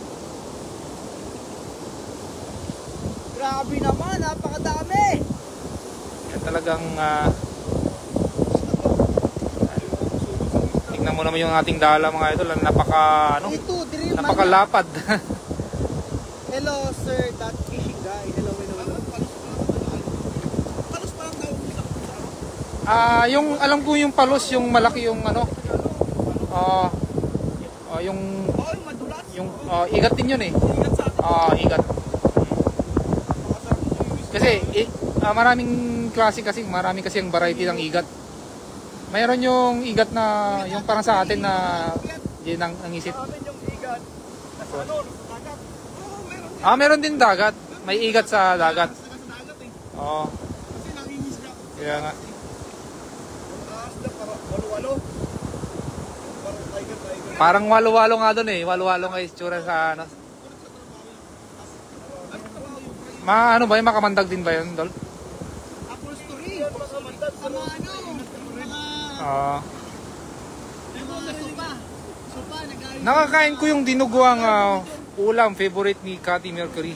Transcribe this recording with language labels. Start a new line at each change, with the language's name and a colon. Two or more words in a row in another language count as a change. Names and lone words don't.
Filipino: Grabe naman, napakadami. Yan talagang tingnan mo naman yung ating dala mga idol. Ito, diri man. Napakalapad.
English: Hello Sir, that fishing guy. Hello.
Filipino: Palos parang tawag nila. Yung alam ko yung palos, yung malaki yung ano. Yung Oo, yung madulas. igat din yun eh. Ingat sa atin. Igat. Kasi maraming klase kasi, marami kasi ang variety ng igat. Mayroon yung igat na yung parang sa atin na yun ang isip. Sa amin yung igat. Nasa ano, nasa dagat. Oo, meron. Meron din dagat. May igat sa dagat. Nasa dagat eh. Oo. Kasi nangingisda. Kaya nga. Ang taas na, parang walo-walo. Parang tiger. Parang walo-walo nga doon eh. Walo-walo nga itsura sa ano. Ano ba yun? Makamandag din ba yun, Dol?
English: Apple story.
Filipino: Sama ano, mga sopa, Nakakain ko yung dinuguang ulam, favorite ni Cathy Mercury.